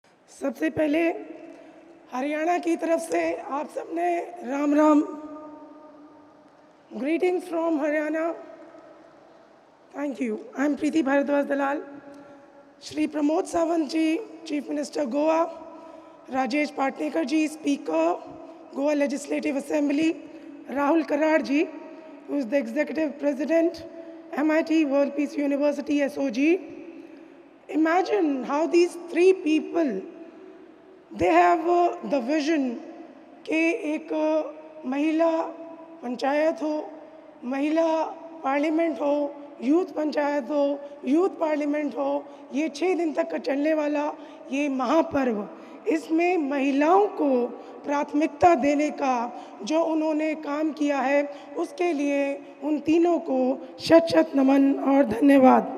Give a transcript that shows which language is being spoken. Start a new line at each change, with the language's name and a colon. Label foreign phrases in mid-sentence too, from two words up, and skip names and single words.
Hindi: सबसे पहले हरियाणा की तरफ से आप सबने राम राम।
English: Greetings from Haryana. Thank you. I am Preeti Bhardwaj Dalal. श्री प्रमोद सावंत जी, Chief Minister Goa, राजेश पाटनेकर जी, Speaker Goa Legislative Assembly, राहुल कराड़ जी, who is the executive president, MIT World Peace University SOG. Imagine how these three people, they have the vision
Hindi: कि एक महिला पंचायत हो, महिला पार्लियामेंट हो, यूथ पंचायत हो, यूथ पार्लियामेंट हो, ये 6 दिन तक का चलने वाला ये महापर्व, इसमें महिलाओं को प्राथमिकता देने का जो उन्होंने काम किया है, उसके लिए उन तीनों को शत शत नमन और धन्यवाद।